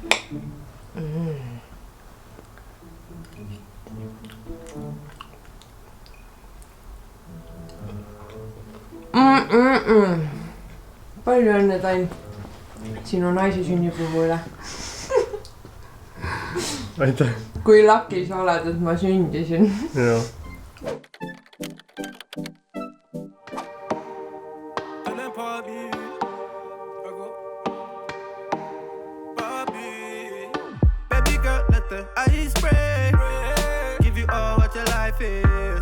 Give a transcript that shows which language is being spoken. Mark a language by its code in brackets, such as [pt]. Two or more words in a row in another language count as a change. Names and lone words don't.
[et] Palju õnne, Tainn. Sinu naise sünnipäeva üle. Aitäh. Kui lucky sa oled, et ma sündisin. Joo. [en] Baby girl, let the ice break. Give you all what your life is.